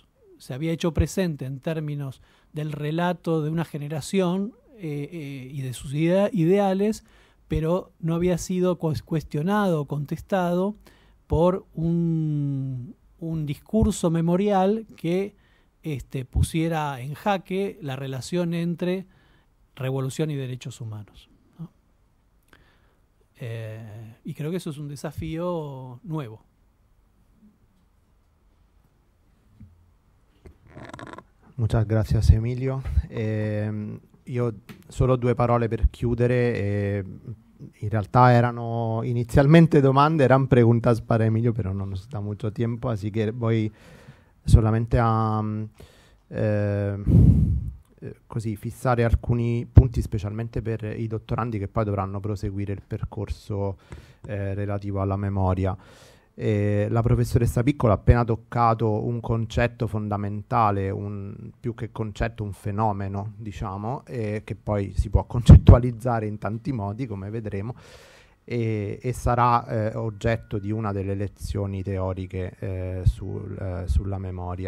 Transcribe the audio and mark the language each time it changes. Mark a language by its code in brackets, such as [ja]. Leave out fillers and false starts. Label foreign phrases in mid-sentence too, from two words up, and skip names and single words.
[es] Se había hecho presente en términos del relato de una generación y de sus ideales, pero no había sido cuestionado o contestado por un discurso memorial que pusiera en jaque la relación entre revolución y derechos humanos, ¿no? Y creo que eso es un desafío nuevo. Muchas gracias Emilio. [it] Io solo 2 parole per chiudere. In realtà erano inizialmente domande, [es] eran preguntas para Emilio, pero no nos da mucho tiempo, así que voy solamente a [it] così fissare alcuni punti, specialmente per i dottorandi che poi dovranno proseguire il percorso relativo alla memoria. La professoressa Piccolo ha appena toccato un concetto fondamentale, più che concetto un fenomeno, diciamo, che poi si può concettualizzare in tanti modi, come vedremo, e sarà oggetto di una delle lezioni teoriche sulla memoria.